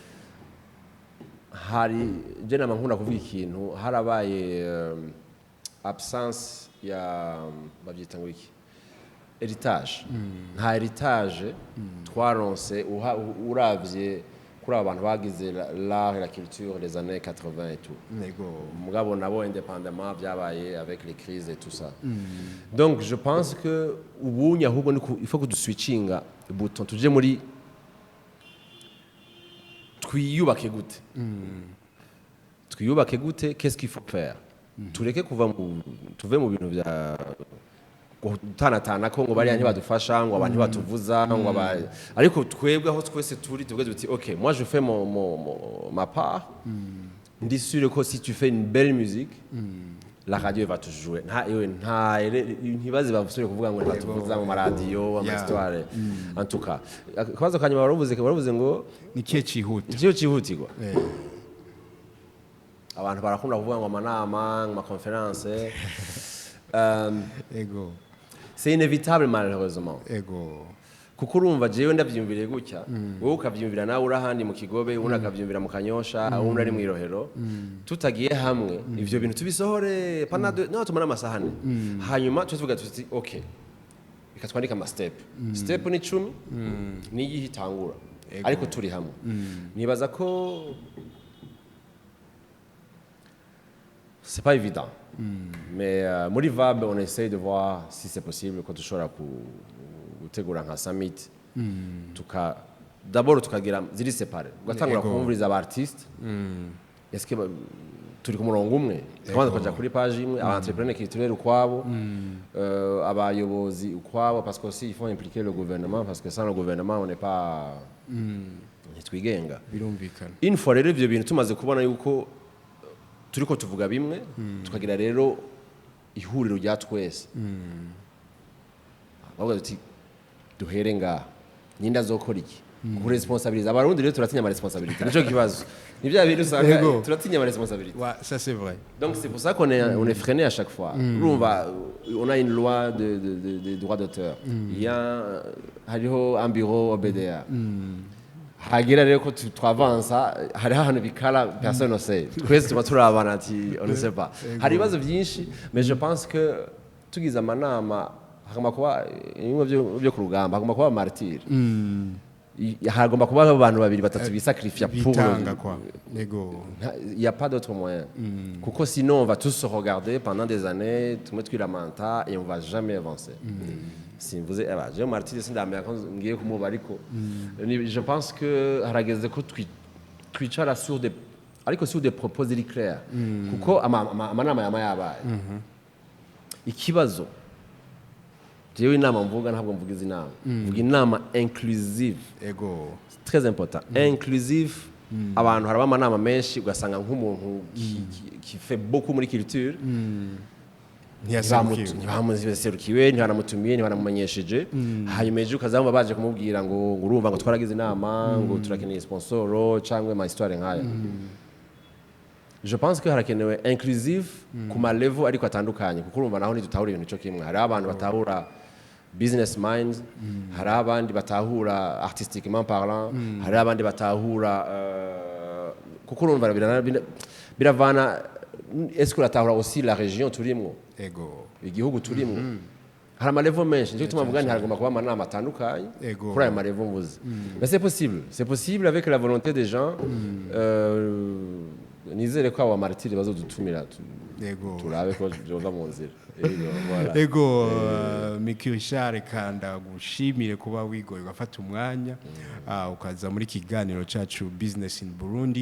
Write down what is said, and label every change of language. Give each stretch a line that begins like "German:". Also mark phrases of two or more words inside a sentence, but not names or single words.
Rundi: hari je nama nkunda kuvuga ikintu harabaye absence ya babyita ngo iki héritage nta héritage twaronse uravye kuri abantu bagize
French: l'art et la culture des années 80 et tout
Rundi: mugabo nabo indépendamment byabaye
French: avec les crises et tout ça donc je pense que
Rundi: ubunya ahubwo
French: il faut que du
Rundi: switchinga bouton tuje muri twiyubake gute
French: qu'est-ce qu'il faut faire
Rundi: tureke tuve mu bintu bya gutanatana ko ngo bari ntibadufasha ngo abantu batuvuza ngo ariko twebwe aho twese turi tuvuge duti
French: OK moi je fais ma part
Rundi: ndi sûr que
French: si tu fais une belle musique la radio va te jouer
Rundi: ntibaze bavusure kuvuga ngo ntibatuvuza mu radio ama histoire
French: en tout cas
Rundi: kwazo kanyuma baravuze ngo ni kihe cihutirwa abantu barakunda kuvuga ngo amanama ngo amaconference
French: c'est inévitable malheureusement
Rundi: kuko urumva jewe ndavyumviriye gutya wowe ukavyumvira nawe urahandi mu Kigobe ubundi akavyumvira mu Kanyosha ubundi ari mu Irohero tutagiye hamwe ivyo bintu tubisohore no tumara amasahane hanyuma tuvuga tuti OK reka twandika ama step ni 10 ni yihitangura ariko turi hamwe nibaza ko
French: c'est pas évident mais
Rundi: muri Vab
French: on essaie de voir si c'est possible
Rundi: ko dushobora gutegura nka
French: summit d'abord
Rundi: tukagira ziri
French: séparé
Rundi: ugatangura kumviriza aba
French: artiste est-ce que
Rundi: turi ku murongo umwe twanda kwaja kuri page imwe aba
French: entrepreneurs culturels
Rundi: ukwabo abayobozi ukwabo
French: parce que aussi il faut impliquer le gouvernement parce que sans le gouvernement on n'est pas ntitwigenga
Rundi: birumvikana
French: une fois
Rundi: rero ivyo bintu tumaze kubona yuko turiko tuvuga bimwe tukagira rero ihuriro rya twese bavuga tuti duhere nga nyinda zokora iki kuresponsabiliza abarundi rero turatinya ama responsabilité nico kibazo ni bya bintu usanga turatinya ama responsabilité.
French: Ouais, ça c'est vrai. Donc c'est pour ça on est freiné à chaque fois. On a une loi de droit d'auteur. Il y a hariho un bureau OBDA.
Rundi: Hagira rero ko twavansa hari ahantu bikala
French: personne ne sait.
Rundi: Twese tuba turabana ati
French: on ne sait pas.
Rundi: Hari ibibazo byinshi mais
French: je pense que
Rundi: tugize amanama hagomba kuba bimwe byo ku rugamba hagomba kuba martyr. Hagomba kuba abantu babiri batatu bisacrifier pour bitanga quoi. Nego.
French: Il y a pas d'autre moyen. Kuko sinon on va tous se regarder pendant des années, tout mettre la manta et on va jamais avancer. Si vous êtes je martyr
Rundi: sindamya ko ngiye kumuba ariko
French: je pense que
Rundi: harageze ko twicara
French: sur des propos ziri clair.
Rundi: Kuko amanama yabaye. Ikibazo jewe inama mvuga ntabwo mvuga izinama mvuga inama inclusive Ego.
French: très important
Rundi: inclusive abantu haraba amanama menshi ugasanga nk'umuntu
French: qui fait beaucoup
Rundi: muri culture ntibamuserukiwe ntibanamutumiye ntibanamumenyesheje hanyuma ejo ukazaba baje kumubwira ngo urumva ngo twaragize inama ngo turakeneye sponsoro cyangwa ama histoire nkaya.
French: Je pense que
Rundi: harakenewe inclusive ku ma level ariko atandukanye kuko urumva naho ntidutahura ibintu cyo kimwe hari abantu batahura
English: business minds
Rundi: hari abandi batahura
French: artistiquement parlant
Rundi: hari abandi batahura kuko urumva biravana
French: est-ce que
Rundi: uratahura
French: aussi la région
Rundi: turimwo Ego. igihugu turimwo hari ama level menshi nicyo tuma mvuga haragomba kuba amanama atandukanye kuri ayo ma level mvuze
French: mais c'est possible avec la volonté des gens
Rundi: nizere ko abo martiri bazodutumira turabe ko jova mu nzira. Ego Miki Richard kanda gushimire kuba wigoye ugafata umwanya ukaza muri kiganiro cacu Business in Burundi.